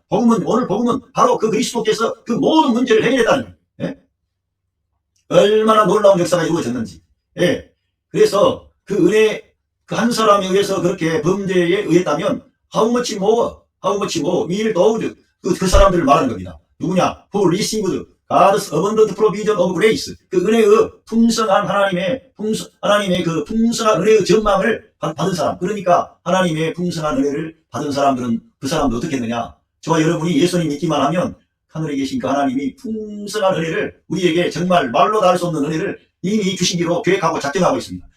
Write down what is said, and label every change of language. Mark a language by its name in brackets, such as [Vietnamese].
[Korean] 오늘 복음은 바로 그 그리스도께서 그 모든 문제를 해결했다는 거예요. 예? 얼마나 놀라운 역사가 이루어졌는지. 예. 그래서 그 은혜, 그 한 사람에 의해서 그렇게 범죄에 의했다면 [English] how much more will those [Korean] 그 사람들을 말하는 겁니다. 누구냐? [English] Who received God's abundant provision of grace. [Korean] 그 은혜의 풍성한 하나님의 그 풍성한 은혜의 전망을 받은 사람. 그러니까 하나님의 풍성한 은혜를 받은 사람들은 그 사람도 어떻게 했느냐? 저와 여러분이 예수님 믿기만 하면 하늘에 계신 그 하나님이 풍성한 은혜를 우리에게 정말 말로 다 할 수 없는 은혜를 이미 주시기로 계획하고 작정하고 있습니다.